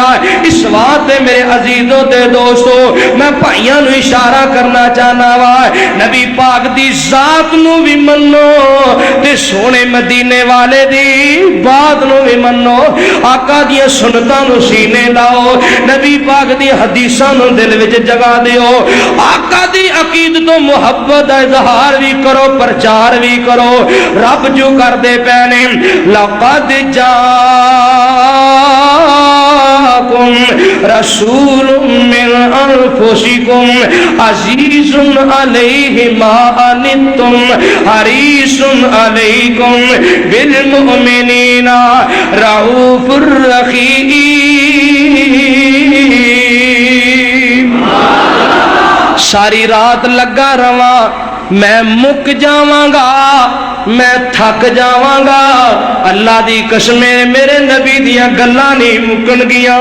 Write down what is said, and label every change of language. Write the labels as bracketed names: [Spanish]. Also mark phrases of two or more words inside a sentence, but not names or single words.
[Punjabi] اس بات میرے عزیزو تے دوستو میں بھائیاں نوں اشارہ کرنا چاہنا واں، نبی پاک دی ذات نوں بھی منو تے سوہنے مدینے والے دی بات نوں بھی منو، آقا دیاں سنتاں نوں سینے لاؤ، نبی پاک دیاں حدیثاں نوں دل وچ جگہ دیو، آقا دی عقیدت تو محبت دا اظہار بھی کرو، پرچار بھی کرو. رب جو کردے پئے نے, [Arabic] لقد جاءكم رسول من أنفسكم عزيز عليه ما عنتم حريص عليكم بالمؤمنين رءوف رحيم. [Punjabi] ساری رات لگا رہواں، میں مک جاواں گا، میں تھک جاواں گا، اللہ دی قسمے میرے نبی دیاں گلاں نہیں مکن گیاں.